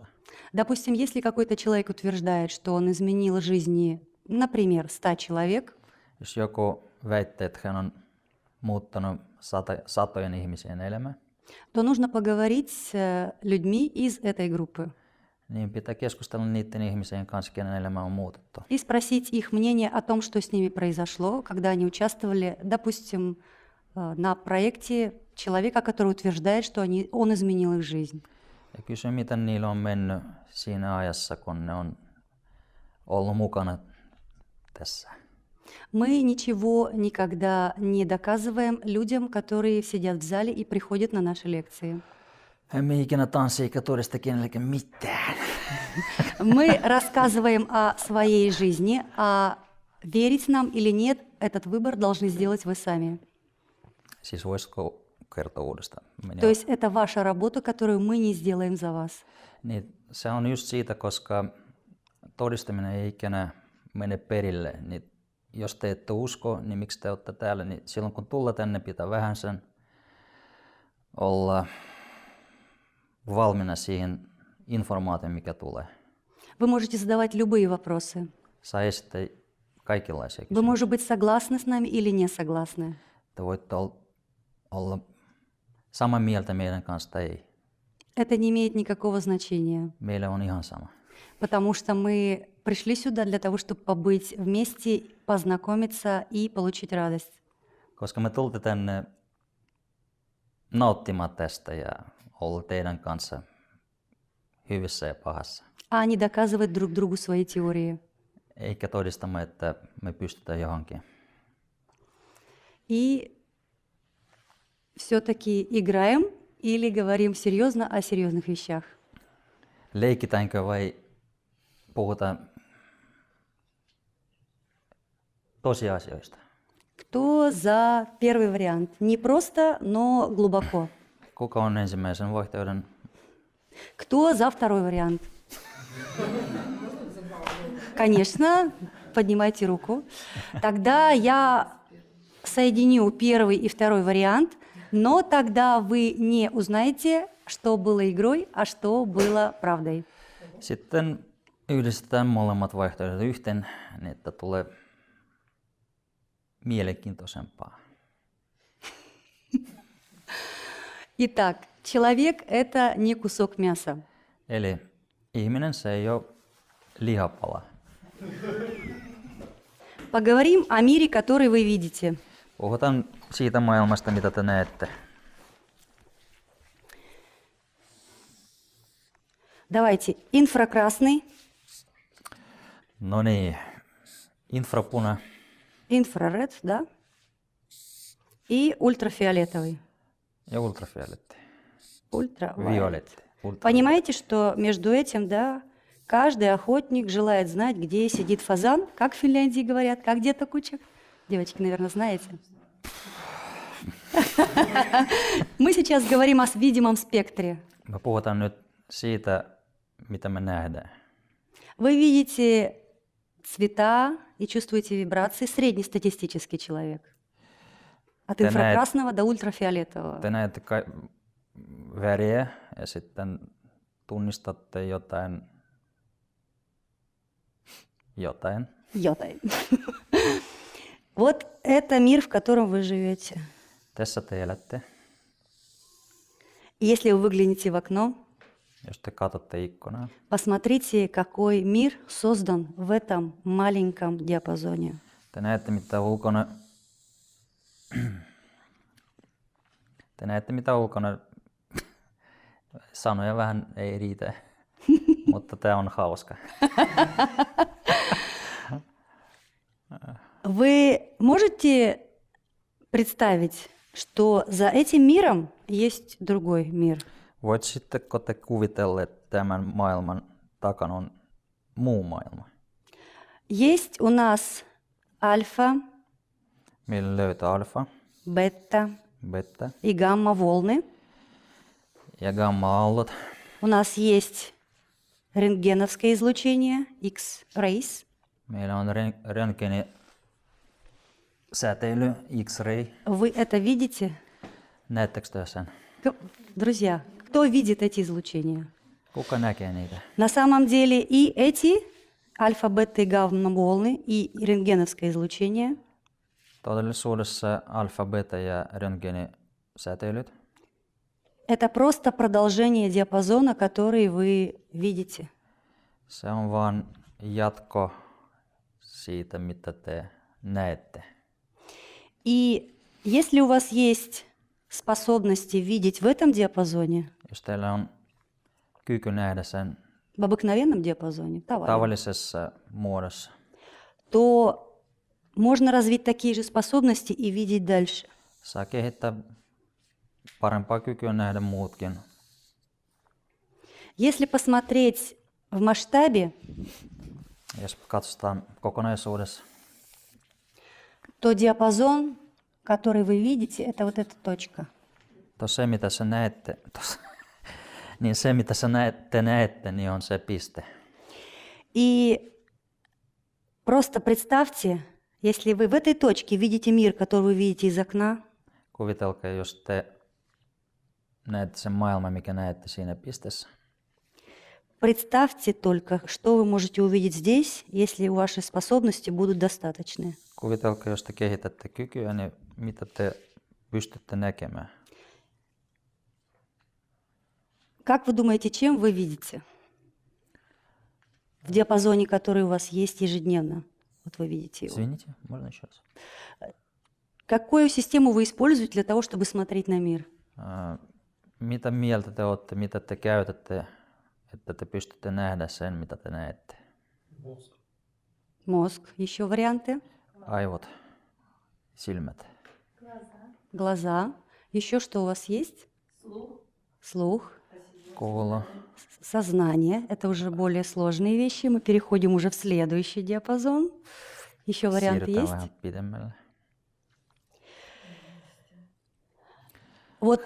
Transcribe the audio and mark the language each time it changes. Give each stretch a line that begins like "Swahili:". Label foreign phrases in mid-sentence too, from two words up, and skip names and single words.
Russian: Допустим, если какой-то человек утверждает, что он изменил жизни, например, 100 человек,
Finnish: Jos joku väittää, että hän on muuttanut satojen ihmisen elämää,
Russian: то нужно поговорить с людьми из этой группы
Finnish: niin pitää keskustella niiden ihmisen kanssa, kenen elämä on muutettu.
Russian: и спросить их мнение о том, что с ними произошло, когда они участвовали, допустим, на проекте человека, который утверждает, что он изменил их жизнь.
Finnish: Ja kysy, miten niillä on mennyt siinä ajassa, kun ne on ollut mukana tässä.
Russian: Мы ничего никогда не доказываем людям, которые сидят в зале и приходят на наши лекции.
Finnish: Emme ikinä tanssi eikä todista kenellekään mitään.
Russian: Мы рассказываем о своей жизни, а верить нам или нет, этот выбор должны сделать вы сами.
Finnish: Siis voisiko kertoa uudestaan?
Russian: То есть это ваша работа, которую мы не сделаем за вас.
Finnish: Niin, se on just siitä, koska todistaminen ei ikinä mene perille. Niin jos te ette usko, niin miksi te olette täällä? Niin silloin kun tulla tänne, pitää vähän sen olla valmiina siihen informaatioon, mikä tulee.
Russian: Вы можете задавать любые вопросы.
Finnish: Saa esittää kaikenlaisia
Russian: Вы,
Finnish: kysymyksiä.
Russian: может быть, согласны с нами или не согласны.
Finnish: Te voitte olla samaa mieltä meidän kanssa tai ei.
Russian: Это не имеет никакого значения,
Finnish: Meille on ihan sama.
Russian: потому что мы пришли сюда для того, чтобы побыть вместе, познакомиться и получить радость.
Finnish: Koska me tultiin tänne nauttimaan tästä ja olla teidän kanssa hyvissä ja pahassa.
Russian: А не доказывать друг другу свои теории.
Finnish: Eikä todistamaan, että me pystytään johonkin.
Russian: И все-таки играем или говорим серьезно о серьезных вещах.
Finnish: Leikitäänkö vai puhutaan tosiasioista?
Russian: Кто за первый вариант? Не просто, но глубоко.
Finnish: Kuka on ensimmäisen vaihtoehdon?
Russian: Кто за второй вариант? Конечно, поднимайте руку. Тогда я соединю первый и второй вариант, но тогда вы не узнаете, что было игрой, а что было правдой.
Finnish: Sitten yhdistetään molemmat vaihtoehdot yhteen, niin että tulee mielenkiintoisempaa.
Russian: Итак, человек – это не кусок мяса.
Finnish: Eli ihminen se ei ole lihapala.
Russian: Поговорим о мире, который вы видите.
Finnish: Puhutaan siitä maailmasta, mitä te näette.
Russian: Давайте, инфракрасный,
Finnish: No niin, infrapuna
Russian: инфраред, да, и ультрафиолетовый.
Finnish: ja ultrafioletti.
Russian: Ультравайолет.
Finnish: Violet.
Russian: Понимаете, что между этим, да, каждый охотник желает знать, где сидит фазан, как в Финляндии говорят, как детокучек. Девочки, наверное, знаете. Мы сейчас говорим о видимом спектре.
Finnish: Me puhutaan nyt siitä, mitä me nähdään.
Russian: Вы видите цвета и чувствуете вибрации, среднестатистический человек. От Ты на инфракрасного до ультрафиолетового.
Finnish: Te näette väriä ja sitten tunnistatte jotain. Йотай.
Russian: Вот это мир, в котором вы живете.
Finnish: Tässä te elätte.
Russian: И если вы выглянете в окно,
Finnish: Jos te katsotte ikkunaa,
Russian: посмотрите, какой мир создан в этом маленьком диапазоне.
Finnish: te näette mitä ulkona. Te näette mitä ulkona. Sanoja vähän ei riitä, mutta tämä on hauska.
Russian: Вы можете представить, что за этим миром есть другой мир?
Finnish: Voisitteko te kuvitella, että tämän maailman takana on muu maailma?
Russian: Есть у нас альфа,
Finnish: Meillä löytää alfa,
Russian: бета
Finnish: beta
Russian: и гамма-волны.
Finnish: ja gamma-aallot.
Russian: У нас есть рентгеновское излучение, X-rays.
Finnish: Meillä on röntgeni, säteily, X-ray.
Russian: Вы это видите?
Finnish: Näettekö te sen?
Russian: Друзья, кто видит эти излучения?
Finnish: Kuka näkee niitä?
Russian: На самом деле и эти альфа, бета и гамма-волны и рентгеновское излучение
Finnish: Todellisuudessa alfa, beta ja röntgenisäteilyt
Russian: это просто продолжение диапазона, который вы видите.
Finnish: se on vaan jatko siitä, mitä te näette.
Russian: И если у вас есть способности видеть в этом диапазоне,
Finnish: Jos teillä on kyky nähdä sen
Russian: в обыкновенном диапазоне,
Finnish: tavallisessa muodossa,
Russian: то можно развить такие же способности и видеть дальше.
Finnish: saa kehittää parempaa kykyä nähdä muutkin.
Russian: Если посмотреть в масштабе,
Finnish: Jos katsotaan kokonaisuudessa,
Russian: то диапазон, который вы видите, это вот эта точка.
Finnish: se mitä sä näette, niin se mitä te näette, niin on se piste.
Russian: И просто представьте, если вы в этой точке видите мир, который вы видите из окна,
Finnish: Kuvitelkaa, jos te näette sen maailman, mikä näette siinä pisteessä.
Russian: представьте только, что вы можете увидеть здесь, если ваши способности будут достаточны.
Finnish: Kuvitelkaa, jos te kehitätte kykyä, niin mitä te pystytte näkemään.
Russian: Как вы думаете, чем вы видите? В диапазоне, который у вас есть ежедневно. Вот вы видите его. Извините, можно еще раз? Какую систему вы используете для того, чтобы смотреть на мир?
Finnish: Mitä mieltä te olette, mitä te käytätte, että te pystytte nähdä sen, mitä te näette?
Russian: Мозг. Еще варианты?
Finnish: Aivot, silmät,
Russian: Глаза. Еще что у вас есть? Слух.
Finnish: kuulo,
Russian: Сознание. Это уже более сложные вещи. Мы переходим уже в следующий диапазон. Еще варианты
Finnish: siirrytään
Russian: есть?
Finnish: vähän pidemmälle.
Russian: Вот